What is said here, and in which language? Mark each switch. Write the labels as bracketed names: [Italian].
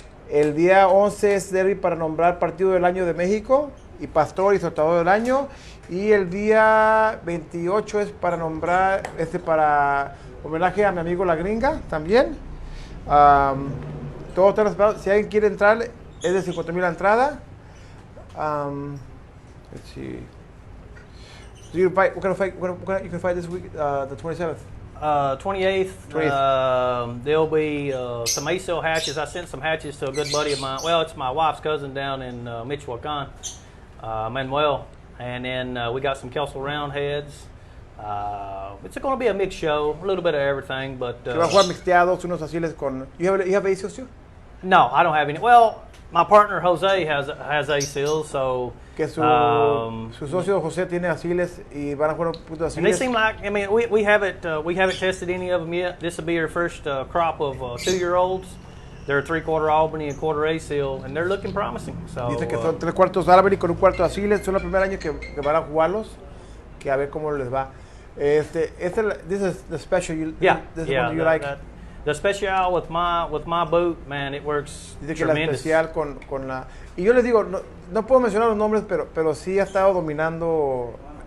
[Spanish] El día 11 es derby para nombrar partido del año de México y pastor y soltador del año, y el día 28 es para nombrar para homenaje a mi amigo La Gringa también. Todo está respaldado. Si alguien quiere entrar, es de 50,000 la entrada. [English] Let's see. You can fight this week, the 27th. 28th, there'll be some ASIL hatches. I sent some hatches to a good buddy of mine. Well, it's my wife's cousin down in Michoacan, Manuel. And then we got some Kelsel Roundheads. It's going to be a mixed show, a little bit of everything. But [Spanish] va a jugar mixteados, unos asiles con. [English] You have ASILs too? No, I don't have any. Well, my partner Jose has ASILs, so. [Spanish] Que su socio José tiene asiles y van a jugar un punto de asiles. [English] And they seem like, I mean, we haven't tested any of them yet. This will be our first crop of 2-year-olds. They're 3/4 Albany and 1/4 ASIL, and they're looking promising. So, [Spanish] dice que son 3/4 Albany con un cuarto asiles. Son el primer año que van a jugarlos, que a ver cómo les va. [English] This is the special. This is one you like. The special with my boot, man, it works [Spanish] dice que [English] tremendous. [Spanish] La especial con la. Y yo les digo, no puedo mencionar los nombres, pero sí ha estado dominando